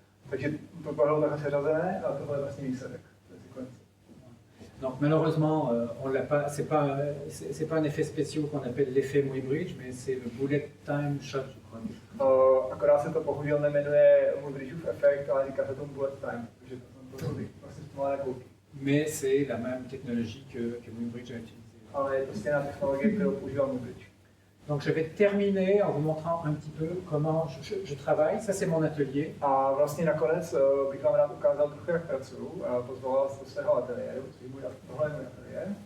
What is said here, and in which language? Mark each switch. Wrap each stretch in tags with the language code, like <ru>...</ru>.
<cs>Takže to bylo takhle seřazené a tohle je vlastně výsledek té sekvence.</cs> <fr>Donc malheureusement, on l'a pas. C'est pas un effet spécial qu'on appelle l'effet Muybridge, mais c'est le bullet time shot, je crois.</fr> <cs>Akorát se to bohužel nejmenuje Muybridgeův efekt, ale říká se tomu bullet time, takže to jsou vlastně malé koulky.</cs> <fr>Mais c'est la même technologie que Muybridge a utilisée.</fr> <cs>Ale je to stejná technologie, kterou používal Muybridge.</cs> <fr>Donc je vais terminer en vous montrant un petit peu comment je travaille. Ça c'est mon atelier.</fr> <cs>A vlastně nakonec bych vám rád ukázal trochu, jak pracuju. Pozval vás do svého ateliéru, tohle je můj ateliér.</cs>